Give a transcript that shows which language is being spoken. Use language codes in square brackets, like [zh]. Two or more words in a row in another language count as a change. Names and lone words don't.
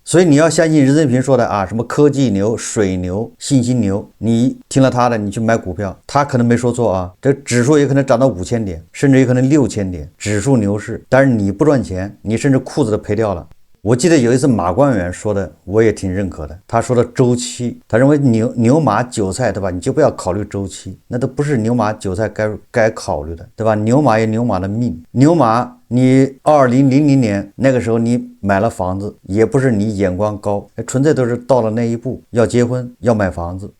[zh] 所以你要相信任澤平說的啊，什麼科技牛、水牛、信息牛，你聽了他的，你去買股票，他可能沒說錯啊，這指數也可能漲到5000點，甚至也可能6000點，指數牛市，但是你不賺錢，你甚至褲子都賠掉了。我記得有一次馬官員說的，我也挺認可的。他說的周期，他認為牛馬韭菜，對吧？你就不要考慮周期，那都不是牛馬韭菜該考慮的，對吧？牛馬有牛馬的命，牛馬。你2000年那個時候你買了房子，也不是你眼光高，純粹都是到了那一步要結婚要買房子。